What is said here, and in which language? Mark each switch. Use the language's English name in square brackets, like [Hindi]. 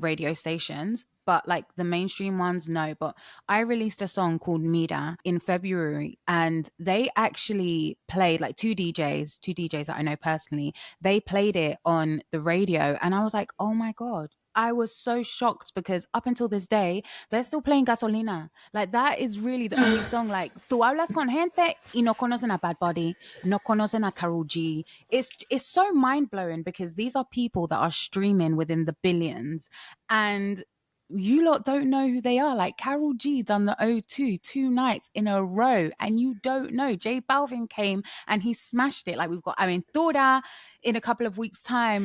[English] radio stations, but like the mainstream ones, no. But I released a song called Mira in February, and they actually played like two DJs that I know personally. They played it on the radio, and I was like, oh my God. I was so shocked because up until this day, they're still playing Gasolina. Like that is really the only song. [Spanish] Like, tú hablas con gente y no conocen a Bad Bunny, no conocen a Karol G. [English] It's so mind blowing because these are people that are streaming within the billions, and you lot don't know who they are. Like Carol G done the O2 nights in a row, and you don't know. J Balvin came and he smashed it. Like we've got Aventura in a couple of weeks' time.